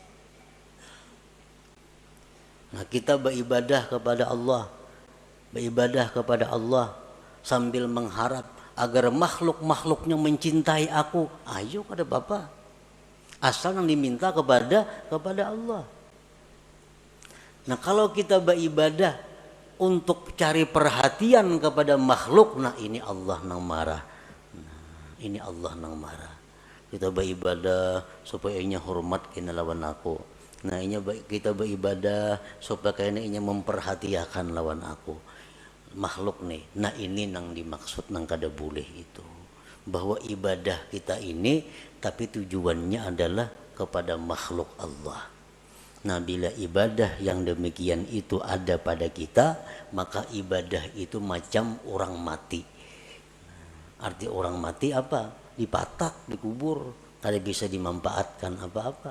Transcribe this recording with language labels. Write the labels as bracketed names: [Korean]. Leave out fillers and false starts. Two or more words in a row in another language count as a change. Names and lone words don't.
[Indonesian] Nah kita beribadah kepada Allah sambil mengharap agar makhluk-makhluknya mencintai aku. [Banjar] Ayo kada Bapak, asal yang diminta kepada Allah. [Indonesian] Nah kalau kita beribadah untuk cari perhatian kepada makhluk, nah ini Allah nang marah. [Banjar] Kita beribadah supaya inya hormat kena lawan aku. Nah ini kita beribadah supaya kena inya memperhatikan lawan aku. [Indonesian] Makhluk nih, nah ini nang dimaksud nang kada boleh itu, bahwa ibadah kita ini tapi tujuannya adalah kepada makhluk Allah. Nah bila ibadah yang demikian itu ada pada kita, maka ibadah itu macam orang mati. Arti orang mati apa? [Banjar] Dipatak, dikubur, kada bisa dimanfaatkan apa-apa.